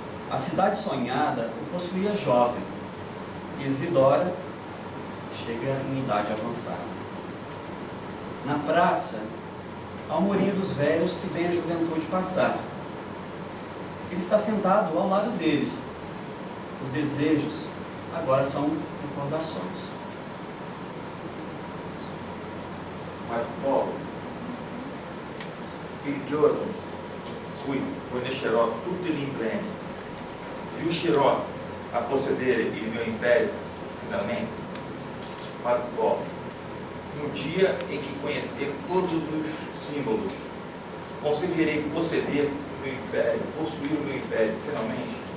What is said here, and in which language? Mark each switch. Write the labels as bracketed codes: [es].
[pt] A cidade sonhada o possuía jovem, e Isidora chega em idade avançada. Na praça, há um murinho dos velhos que vem a juventude passar. Ele está sentado ao lado deles. Os desejos agora são recordações. [it] Marco Polo, il giorno in cui conoscerò tutti gli impreni, riuscirò a possedere il mio império finalmente. [pt] Marco Polo, no dia em que conhecer todos os símbolos, conseguirei possuir o meu império finalmente?